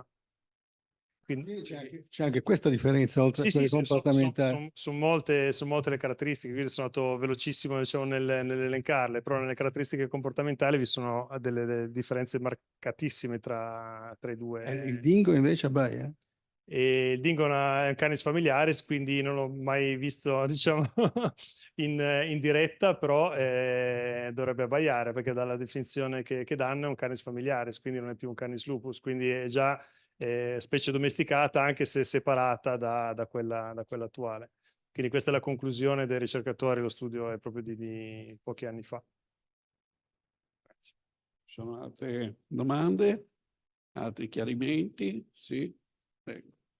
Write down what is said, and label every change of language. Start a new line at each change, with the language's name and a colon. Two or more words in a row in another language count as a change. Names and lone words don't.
Italian: Quindi c'è anche questa differenza, oltre a quelle comportamentali. Sono molte le caratteristiche, quindi sono andato velocissimo, diciamo, nell'elencarle, però nelle caratteristiche comportamentali vi sono delle differenze marcatissime tra i due. Il dingo invece abbaia? E il dingo è un canis familiaris, quindi non l'ho mai visto, diciamo, in diretta, però dovrebbe abbaiare, perché dalla definizione che danno è un canis familiaris, quindi non è più un canis lupus, quindi è già specie domesticata, anche se separata da quella attuale. Quindi questa è la conclusione dei ricercatori, lo studio è proprio di pochi anni fa. Ci sono altre domande? Altri chiarimenti? Sì? Prego.